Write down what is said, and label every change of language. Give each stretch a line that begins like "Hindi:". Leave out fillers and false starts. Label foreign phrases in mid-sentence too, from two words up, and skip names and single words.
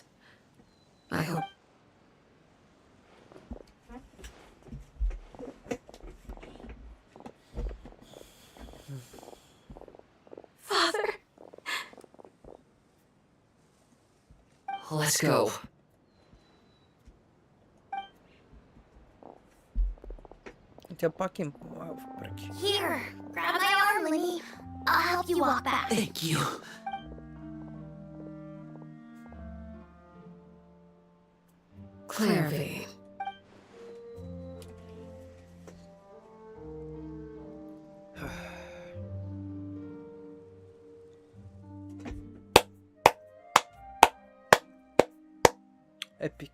English: I hope... Father. Let's go.
Bulgarian: Тя пак им помага въпреки.
English: Here, grab my arm, Lenny. I'll help you walk back. Thank you. Clairvy. Epic.